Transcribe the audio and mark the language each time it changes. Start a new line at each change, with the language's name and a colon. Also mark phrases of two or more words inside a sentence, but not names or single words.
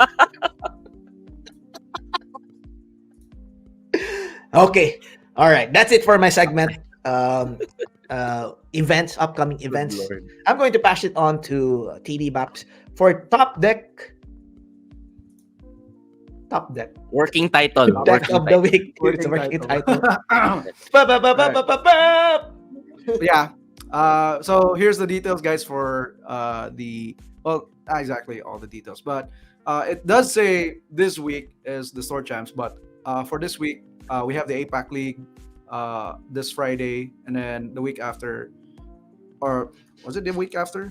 English: Okay. All right. That's it for my segment. Events, upcoming Good events. Lord. I'm going to pass it on to TD Baps for top deck. Top deck. Working title. Deck Working of the title. week. It's a working title. Ba, ba, ba, ba, Alright. ba, ba, ba. Yeah. So here's the details, guys, for not exactly all the details, but it does say this week is the store champs, but for this week we have the APAC League this Friday, and then the week after, or was it the week after?